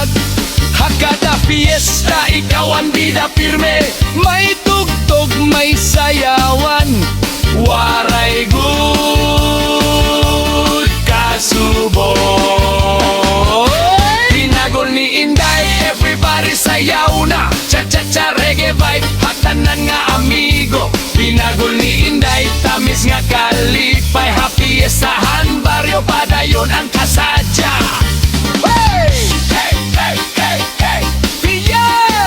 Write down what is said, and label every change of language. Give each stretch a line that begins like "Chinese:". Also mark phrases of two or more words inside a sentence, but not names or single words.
Waray: Hakada fiesta ikaw ang bida pirme, may tugtog may sayawan, waray good kasubo. Binagol ni Inday, everybody sayaw na, cha-cha-cha
English: reggae vibe,
Waray: hatanan nga amigo. Binagol ni Inday, tamis nga kalipay, happy estahan baryo padayon ang kasadya. Hey! Hey, hey, hey, hey. Yeah!